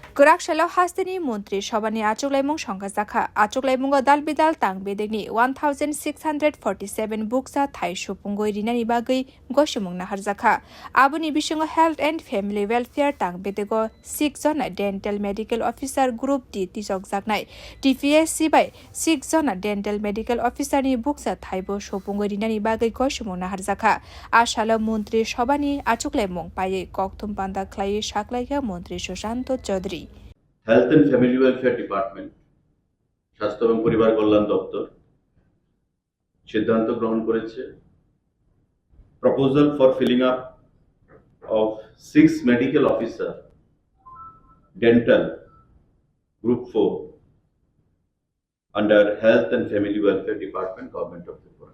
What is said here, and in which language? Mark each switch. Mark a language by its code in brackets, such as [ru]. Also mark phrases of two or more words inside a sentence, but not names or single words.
[trp] Gorakshalo hasteni montrisabhani achuglaimung songkha achuglaimung dal bidal tang bedegni 1647 bukchathai supungwi rwnani bagwi goimwngrwkha harjakha aboni bisingo [en] health and family welfare [trp] tang bedego 6 jona [en] dental medical officer group D [trp] tisokjaknai TPSC bai 6 jona [en] dental medical officer [trp] ni bukchathai bo supungwi rwnani bagwi goimwngrwkha harjakha ashalo montrisabhani achuglaimung paye kokthum panda khlai saklaika montri Sushanto Chaudhary [en] health and family welfare department [bn] স্বাস্থ্য এবং পরিবার কল্যাণ দপ্তর সিদ্ধান্ত গ্রহণ করেছে [en] proposal for filling up of 6 medical officer dental group 4 under health and family welfare department government of Tripura.